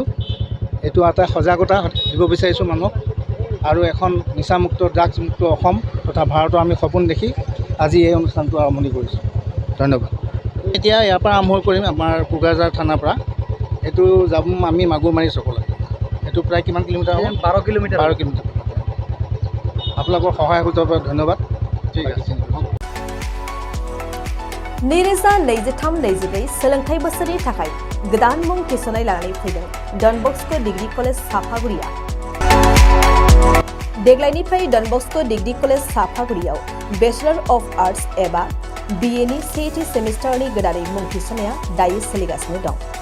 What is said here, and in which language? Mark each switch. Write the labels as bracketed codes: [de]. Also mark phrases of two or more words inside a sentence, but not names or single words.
[as] এইটো এটা সজাগতা দিব বিচাৰিছোঁ মানুহক আৰু এখন নিচামুক্ত ড্ৰাগছমুক্ত অসম তথা ভাৰতৰ আমি সপোন দেখি আজি এই অনুষ্ঠানটো আৰম্ভণি কৰিছোঁ। ধন্যবাদ। এতিয়া ইয়াৰ পৰা আৰম্ভ কৰিম আমাৰ কোকৰাঝাৰ থানাৰ পৰা। এইটো যাম আমি মাগুৰমাৰী চকলৈ। এইটো প্ৰায় কিমান কিলোমিটাৰ হ'ব? 12 কিলোমিটাৰ। আপোনালোকৰ সহায় সহযোগৰ ধন্যবাদ। ঠিক আছে। [brx] नैरोजा 23-24 सोलोंथाइ बोसोरनि थाखाय गोदान मुं थिसननाय लानानै फैदों डन बस्क' डिग्री कलेज साफागुरिया। देग्लायनिफ्राय डन बस्क' डिग्री कलेज साफागुरियाव बेचलर अफ आर्ट्स एबा BA नि सेथि सेमिस्टारनि गोदानै मुं थिसननाया दायो सोलिगासिनो दं।